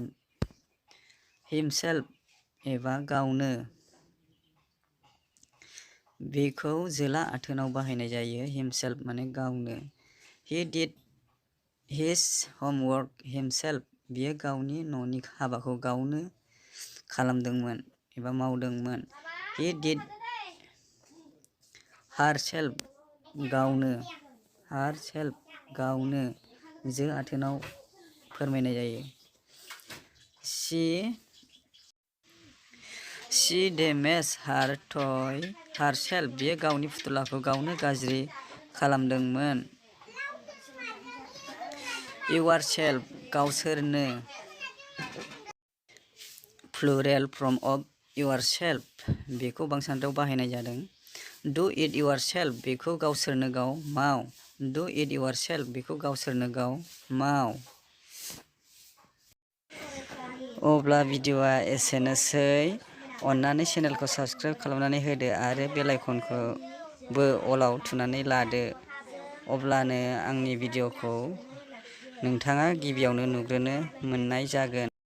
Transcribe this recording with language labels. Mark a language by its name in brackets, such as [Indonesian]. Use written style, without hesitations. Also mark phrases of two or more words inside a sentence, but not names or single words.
[Bodo] Himself एबा गावनो। बेखौ जोला आथोनाव बाहायनाय जायो। Himself माने गावनो। [English] He did his homework himself [Bodo] बियो गावनि न'नि हाबाखौ गावनो खालामदोंमोन एबा मावदोंमोन। [English] He did herself गावनो। [Bodo] Herself गावनो जो आथोनाव फोरमायनाय जायो। [English] She damaged her toy herself [Bodo] बियो गावनि फुथुलाखौ गावनो गाज्रि खालामदोंमोन। Yourself गावसोरनो। [English] Plural form of yourself [Bodo] बेखौ बांसान्दाव बाहायनाय जादों। [English] Do it yourself [Bodo] बेखौ गावसोरनो गाव माव। [English] Do it yourself [Bodo] बेखौ गावसोरनो गाव माव। अब्ला भिडिअआ एसेनोसै। अन्नानै चेनेलखौ साबस्क्राइब खालामनानै होदो आरो बेल आइकनखौबो अलाव थुनानै लादो। अब्लानो आंनि भिडिअखौ नोंथाङा गिबियावनो नुग्रोनो मोननाय जागोन।